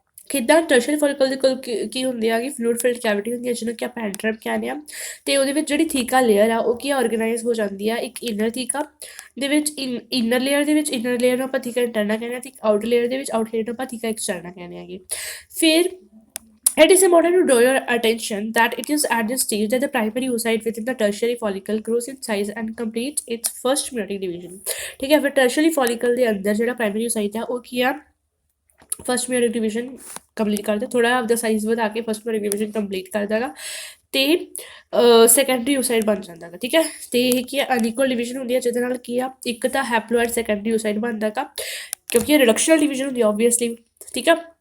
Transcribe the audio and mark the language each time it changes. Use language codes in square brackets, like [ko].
[pa] ਕਿੱਦਾਂ, ਟਰਸ਼ੀਅਰੀ ਫੋਲੀਕਲ ਦੇ ਕੋਲ ਕੀ ਹੁੰਦੀ ਆ ਕਿ ਫਲੂਇਡ ਫਿਲਡ ਕੈਵਿਟੀ ਹੁੰਦੀ ਹੈ ਜਿਹਨੂੰ ਕਿ ਆਪਾਂ ਐਂਟਰਮ ਕਹਿੰਦੇ ਹਾਂ, ਤੇ ਉਹਦੇ ਵਿੱਚ ਜਿਹੜੀ ਥੀਕਾ ਲੇਅਰ ਆ ਉਹ ਕੀ ਆਰਗੇਨਾਈਜ਼ ਹੋ ਜਾਂਦੀ ਆ ਇੱਕ ਇਨਰ ਥੀਕਾ ਦੇ ਵਿੱਚ। ਇਨਰ ਲੇਅਰ ਦੇ ਵਿੱਚ ਇਨਰ ਲੇਅਰ ਨੂੰ ਆਪਾਂ ਥੀਕਾ ਇੰਟਰਨਾ ਕਹਿੰਦੇ ਹਾਂ, ਤੇ ਆਊਟਰ ਲੇਅਰ ਦੇ ਵਿੱਚ ਆਊਟਰ ਲੇਅਰ ਨੂੰ ਆਪਾਂ ਥੀਕਾ ਐਕਸਟਰਨਾ ਕਹਿੰਦੇ ਹੈਗੇ। [en] ਫਿਰ it is important to draw your attention that it is at this stage that the primary oocyte within the tertiary follicle grows in size and completes its first meiotic division। [pa] ठीक है, फिर tertiary follicle ਦੇ ਅੰਦਰ ਜਿਹੜਾ primary oocyte ਆ ਉਹ ਕੀ ਆ, first ਮਿਓਟਿਕ division complete ਕਰਦਾ, ਥੋੜਾ ਆਪਦਾ ਸਾਈਜ਼ ਵਧਾ ਕੇ ਫਸਟ ਮਿਓਟਿਕ ਡਿਵੀਜ਼ਨ ਕੰਪਲੀਟ ਕਰਦਾ ਹੈਗਾ, ਤੇ ਸੈਕੰਡਰੀ ਓਸਾਈਟ ਬਣ ਜਾਂਦਾ ਹੈਗਾ। ਠੀਕ ਹੈ, ਤੇ ਇਹ ਕੀ ਹੈ, ਅਨਈਕੁਅਲ ਡਿਵੀਜ਼ਨ ਹੁੰਦੀ ਹੈ, ਜਿਹਦੇ ਨਾਲ ਕੀ ਆ, ਇੱਕ ਤਾਂ ਹੈਪਲੋਇਡ ਸੈਕੰਡਰੀ ਓਸਾਈਟ ਬਣਦਾ ਹੈਗਾ, ਕਿਉਂਕਿ ਇਹ ਰਿਡਕਸ਼ਨਲ ਡਿਵੀਜ਼ਨ ਹੁੰਦੀ ਆ ਓਬਵੀਅਸਲੀ। ਠੀਕ ਆ,